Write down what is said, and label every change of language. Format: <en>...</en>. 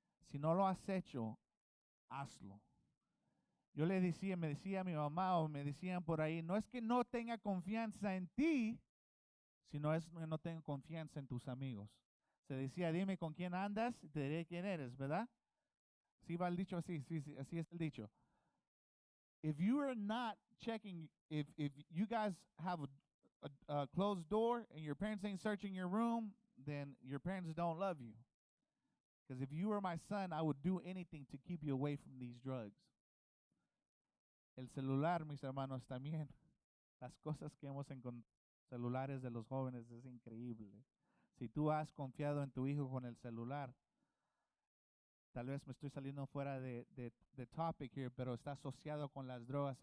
<es>Si no lo has hecho, hazlo. Yo me decía mi mamá o me decían por ahí, no es que no tenga confianza en ti, sino es que no tenga confianza en tus amigos. Se decía, dime con quién andas y te diré quién eres, ¿verdad? Sí va el dicho así, sí, así es el dicho.</es> <en>If you are not checking, if you guys have a closed door and your parents ain't searching your room, then your parents don't love you. Because if you were my son, I would do anything to keep you away from these drugs.</en> <es>El celular, mis hermanos, también. Las cosas que hemos encontrado celulares de los jóvenes es increíble. Si tú has confiado en tu hijo con el celular, tal vez me estoy saliendo fuera de</es> <en>topic here,</en> <es>pero está asociado con las drogas.</es>